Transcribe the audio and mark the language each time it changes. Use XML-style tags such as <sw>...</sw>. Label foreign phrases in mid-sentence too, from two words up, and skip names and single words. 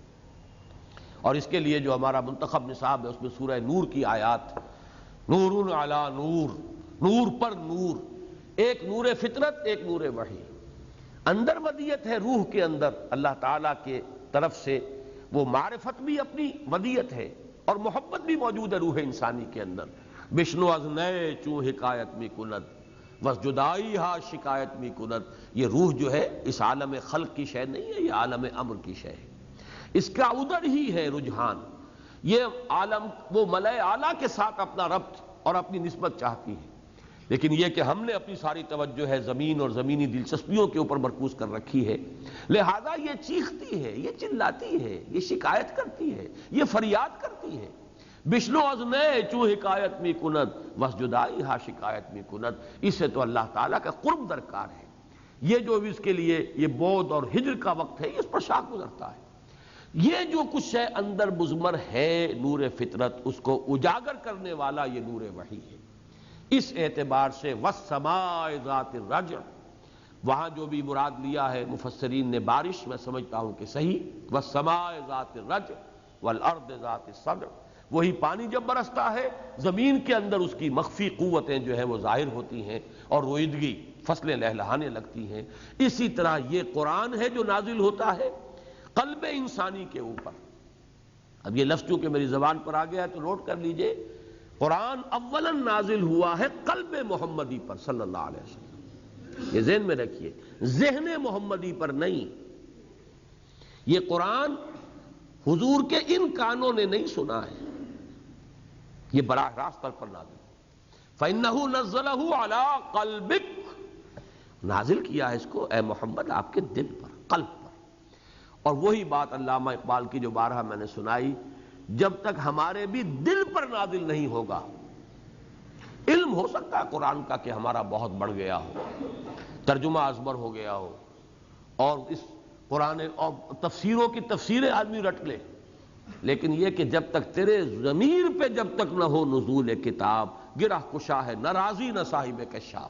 <ur>اور اس کے لیے جو ہمارا منتخب نصاب ہے اس میں سورہ نور کی آیات،</ur> <ar>نور علی نور،</ar> <ur>نور پر نور، ایک نور فطرت، ایک نور وحی۔ اندر ودیت ہے روح کے اندر اللہ تعالیٰ کے طرف سے، وہ معرفت بھی اپنی ودیت ہے اور محبت بھی موجود ہے روح انسانی کے اندر۔</ur> <fa>بشنو از نئے چوں حکایت می کند بس جدائی ہا شکایت می کند،</fa> <ur>یہ روح جو ہے اس عالم خلق کی شے نہیں ہے، یہ عالم امر کی شے ہے، اس کا ادھر ہی ہے رجحان، یہ عالم وہ ملائے اعلیٰ کے ساتھ اپنا ربط اور اپنی نسبت چاہتی ہے، لیکن یہ کہ ہم نے اپنی ساری توجہ ہے زمین اور زمینی دلچسپیوں کے اوپر مرکوز کر رکھی ہے، لہذا یہ چیختی ہے، یہ چلاتی ہے، یہ شکایت کرتی ہے، یہ فریاد کرتی ہے۔</ur> <fa>بشنو از نئے چوں حکایت می کند وس جدائی ہا شکایت می کند،</fa> <ur>اس سے تو اللہ تعالیٰ کا قرب درکار ہے۔ یہ جو اس کے لیے یہ بود اور ہجر کا وقت ہے، اس پر شاخ گزرتا ہے۔ یہ جو کچھ ہے اندر مضمر ہے نور فطرت، اس کو اجاگر کرنے والا یہ نور وحی ہے۔ اس اعتبار سے</ur> <ar>والسماء ذات الرجع،</ar> <ur>وہاں جو بھی مراد لیا ہے مفسرین نے بارش، میں سمجھتا ہوں کہ صحیح،</ur> <ar>والسماء ذات الرجع والارض ذات الصدع،</ar> <ur>وہی پانی جب برستا ہے زمین کے اندر اس کی مخفی قوتیں جو ہیں وہ ظاہر ہوتی ہیں اور رویدگی، فصلیں لہلہانے لگتی ہیں۔ اسی طرح یہ قرآن ہے جو نازل ہوتا ہے قلب انسانی کے اوپر۔ اب یہ لفظ چونکہ میری زبان پر آ گیا ہے تو نوٹ کر لیجئے، قرآن اولاً نازل ہوا ہے قلب محمدی پر</ur> <ar>صلی اللہ علیہ وسلم،</ar> <ur>یہ ذہن میں رکھیے، ذہن محمدی پر نہیں۔ یہ قرآن حضور کے ان کانوں نے نہیں سنا ہے، یہ براہ راست پر نازل،</ur> <ar>فَإِنَّهُ نَزَّلَهُ عَلَىٰ قَلْبِكَ،</ar> <ur>نازل کیا ہے اس کو اے محمد آپ کے دل پر، قلب پر۔ اور وہی بات علامہ اقبال کی جو بارہا میں نے سنائی، جب تک ہمارے بھی دل پر نازل نہیں ہوگا، علم ہو سکتا ہے قرآن کا کہ ہمارا بہت بڑھ گیا ہو، ترجمہ ازبر ہو گیا ہو، اور اس قرآن اور تفسیروں کی تفسیریں آدمی رٹ لے، لیکن یہ کہ جب تک تیرے ضمیر پہ جب تک نہ ہو نزول کتاب، گرہ کشا ہے نہ رازی نہ صاحب کشاف۔</ur>